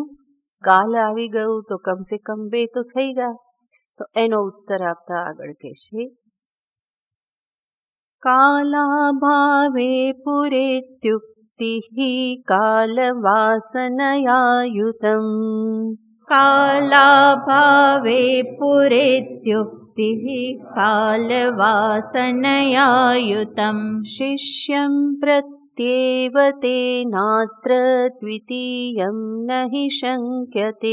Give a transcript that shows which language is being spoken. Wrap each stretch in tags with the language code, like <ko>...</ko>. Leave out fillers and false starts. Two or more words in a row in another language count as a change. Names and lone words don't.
<gu>કાલ આવી ગયું. તો કમસે કમ 2 તો થઈ ગયા. તો એનો ઉત્તર આપતા આગળ કહેશે,</gu> <sa>કાલાભાવે પુરેત્યુક્તિઃ કાલવાસનયાયુતમ. कालाभावे पुरेत्युक्तिः कालवासनयायुतम्. शिष्यं प्रत्येव तेनात्र द्वितीयं न हि शङ्क्यते.</sa>